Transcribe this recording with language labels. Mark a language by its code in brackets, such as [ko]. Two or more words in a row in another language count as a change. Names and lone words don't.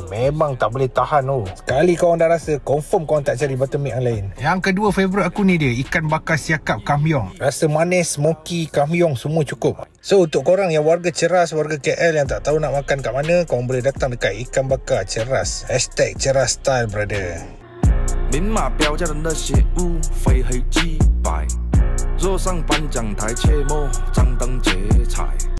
[ms] Memang tak boleh tahan tu. Sekali korang dah rasa, confirm korang tak cari buttermilk yang lain. Yang kedua favourite aku ni dia, ikan bakar siakap kamyong. Rasa manis, smoky, kamyong semua cukup. So untuk korang yang warga Ceras, warga KL yang tak tahu nak makan kat mana, korang boleh datang dekat ikan bakar Ceras. [en] #Ceras Style brother. [zh] 明码标价的那些物，非黑即白。若上颁奖台，切莫张灯结彩。